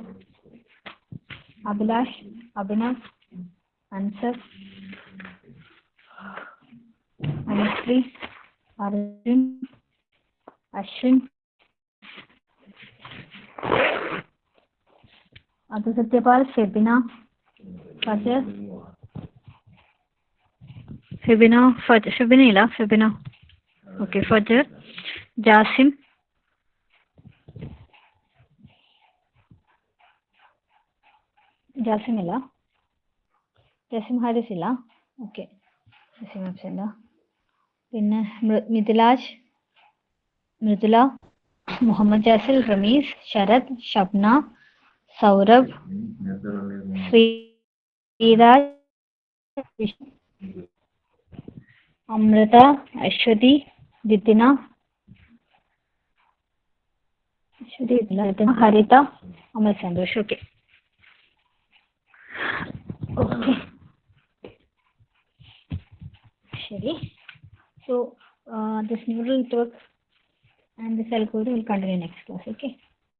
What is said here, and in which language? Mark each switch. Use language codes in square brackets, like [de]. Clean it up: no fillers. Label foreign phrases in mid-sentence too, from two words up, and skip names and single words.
[en] Abhilash, Abhinav, Answer. Anushree, Arjun, Ashwin, Adu Satyapal, Febina, Fajr. Febina, Fajr, Febina, Febina. Okay, Fajr, Jasim, Jasim illa, Jasim Haris illa. Okay, Jasim absent. [ml] പിന്നെ മിഥിലാജ്, മൃദുല, മുഹമ്മദ് ജാസിൽ, റമീസ്, ശരത്, ഷബ്ന, സൗരഭ്, ശ്രീരാജ്, അമൃത, അശ്വതി, ജിതിന, ഹരിത, അമൽ സന്തോഷ്. [en] okay okay ശരി. So this neural network and the cell code will continue next class. Okay.